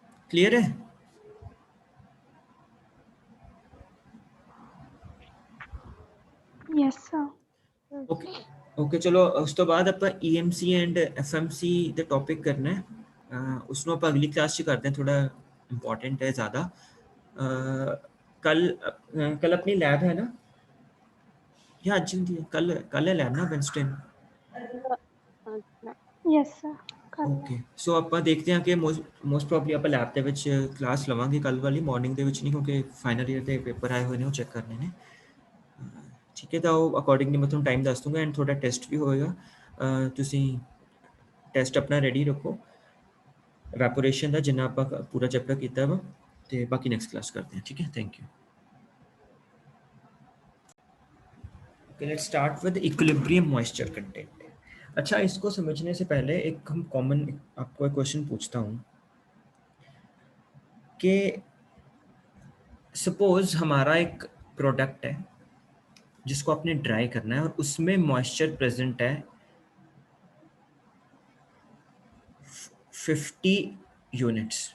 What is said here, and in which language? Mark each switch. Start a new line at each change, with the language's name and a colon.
Hindi: Clear है? Yes sir.
Punjabi: Okay okay, चलो उस तो बाद ਆਪਾਂ EMC and FMC ਦਾ topic ਕਰਨਾ ਹੈ। ਉਸ ਨੂੰ ਆਪਾਂ ਅਗਲੀ ਕਲਾਸ 'ਚ ਕਰਦੇ ਹਾਂ, ਥੋੜਾ ਇੰਪੋਰਟੈਂਟ ਹੈ ज़्यादा।
Hindi: कल अपनी लैब है ना, या आज होती है? कल है लैब ना, वेडनेसडे। Yes sir.
Punjabi: ओके, सो ਆਪਾਂ ਦੇਖਦੇ ਹਾਂ ਕਿ ਮੋਸਟ ਪ੍ਰੋਬਬਲੀ ਆਪਾਂ ਲੈਬ ਦੇ ਵਿੱਚ ਕਲਾਸ ਲਵਾਂਗੇ ਕੱਲ ਵਾਲੀ, ਮਾਰਨਿੰਗ ਦੇ ਵਿੱਚ ਨਹੀਂ, ਕਿਉਂਕਿ ਫਾਈਨਲ ਈਅਰ ਦੇ ਪੇਪਰ ਆਏ ਹੋਏ ਨੇ ਉਹ ਚੈੱਕ ਕਰਨੇ ਨੇ।
Hindi: ठीक है, तो अकॉर्डिंगली मैं
Punjabi: ਤੁਹਾਨੂੰ ਟਾਈਮ ਦੱਸ ਦੂੰਗਾ ਐਂਡ ਤੁਹਾਡਾ ਟੈਸਟ ਵੀ ਹੋਏਗਾ। ਤੁਸੀਂ ਟੈਸਟ ਆਪਣਾ ਰੈਡੀ ਰੱਖੋ ਇਵੈਪੋਰੇਸ਼ਨ ਦਾ, ਜਿੰਨਾ ਆਪਾਂ ਪੂਰਾ ਚੈਪਟਰ ਕੀਤਾ ਵਾ, ਤੇ ਬਾਕੀ ਨੈਕਸਟ ਕਲਾਸ ਕਰਦੇ ਹਾਂ। ਠੀਕ ਹੈ, thank you.
Hindi: Okay, let's start with equilibrium moisture content. अच्छा, इसको समझने से पहले एक हम कॉमन आपको एक क्वेश्चन पूछता हूँ कि सपोज हमारा एक प्रोडक्ट है जिसको आपने ड्राई करना है और उसमें मॉइस्चर प्रेजेंट है 50 यूनिट्स।